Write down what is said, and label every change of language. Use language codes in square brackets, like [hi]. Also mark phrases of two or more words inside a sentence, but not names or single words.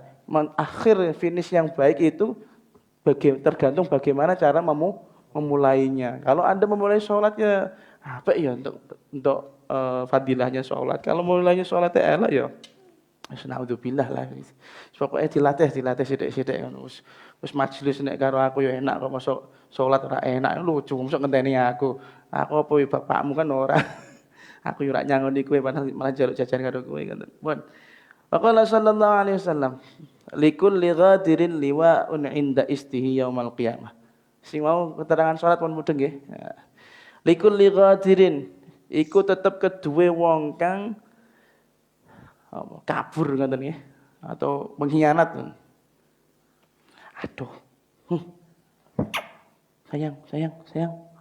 [id] Akhir finish yang baik itu tergantung bagaimana cara memulainya. Kalau Anda memulai sholatnya apa ya untuk fadilahnya sholat. Kalau mulainya sholatnya elok ya naudzubillah lah. [jv] Pokoknya dilatih sithik-sithik ngono. Wis majelis nek karo aku ya enak kok masuk salat ora enak lucu mosok ngenteni aku. Aku apa bapakmu kan ora. Aku yo ora nyangoni kowe malah jaluk jajan karo kowe ngoten. Pun. [ar] فقال صلى الله عليه وسلم لكل غادر لواء عند استه يوم القيامة. [jv] Sing mau keterangan salat pun mudeng nggih. [ar] لكل غادر [jv] iku tetep keduwe wong kang kabur ngoten nggih atau pengkhianat. [id] Aduh. Sayang.